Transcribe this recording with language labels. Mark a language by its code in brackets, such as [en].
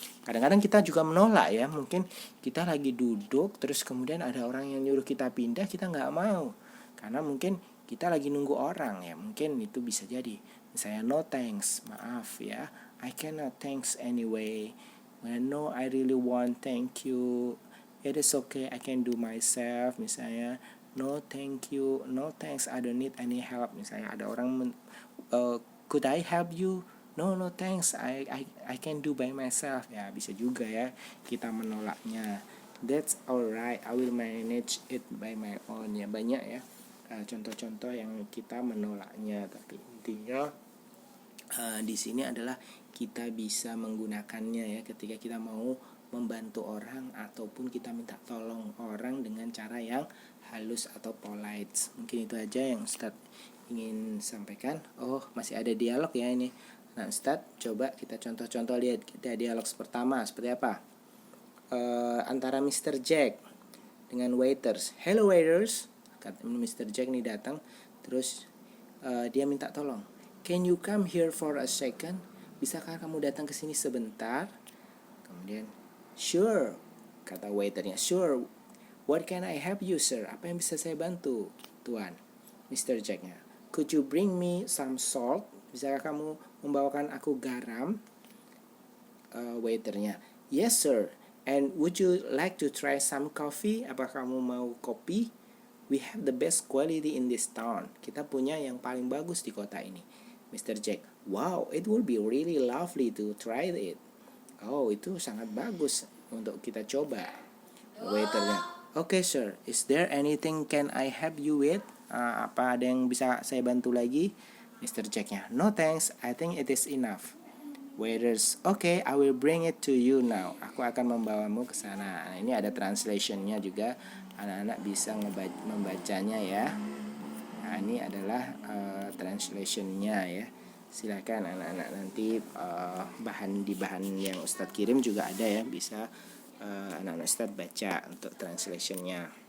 [id] Kadang-kadang kita juga menolak ya, mungkin kita lagi duduk terus kemudian ada orang yang nyuruh kita pindah, kita nggak mau karena mungkin kita lagi nunggu orang ya, mungkin itu bisa jadi. [en] Misalnya no thanks, maaf ya, I cannot thanks anyway, no I really want, thank you, it is okay, I can do myself. Misalnya no thank you, no thanks, I don't need any help. Misalnya ada orang could I help you, no thanks, I can do by myself ya, bisa juga ya kita menolaknya. That's alright, I will manage it by my own ya. [id] Banyak ya contoh-contoh yang kita menolaknya, tapi intinya di sini adalah kita bisa menggunakannya ya ketika kita mau membantu orang ataupun kita minta tolong orang dengan cara yang halus atau polite. Mungkin itu aja yang Ustaz ingin sampaikan. Oh, masih ada dialog ya ini. Nah, Ustaz coba kita contoh-contoh, lihat kita dialog pertama seperti apa. Antara Mr. Jack dengan waiters. Hello waiters, kata Mr. Jack nih datang, terus dia minta tolong. [en] Can you come here for a second? [id] Bisakah kamu datang ke sini sebentar? Kemudian sure, kata waiternya. [en] Sure, what can I help you sir? [id] Apa yang bisa saya bantu tuan? Mr. Jacknya. [en] Could you bring me some salt? [id] Bisakah kamu membawakan aku garam? Waiternya. Yes sir, [en] And would you like to try some coffee? Apa kamu mau kopi? We have the best quality in this town. [id] Kita punya yang paling bagus di kota ini. Mr. [en] Jack, wow, it would be really lovely to try it. [id] Oh, itu sangat bagus untuk kita coba. [en] Waiternya, okay sir, is there anything can I help you with? [id] Apa ada yang bisa saya bantu lagi? Mr. [en] Jacknya, no thanks, I think it is enough. Waiters, okay, I will bring it to you now. [id] Aku akan membawamu ke sana. Nah, ini ada translationnya juga. Anak-anak bisa membacanya ya. Nah, ini adalah translationnya ya. Silakan anak-anak nanti bahan yang Ustadz kirim juga ada ya, bisa anak-anak Ustadz baca untuk translationnya.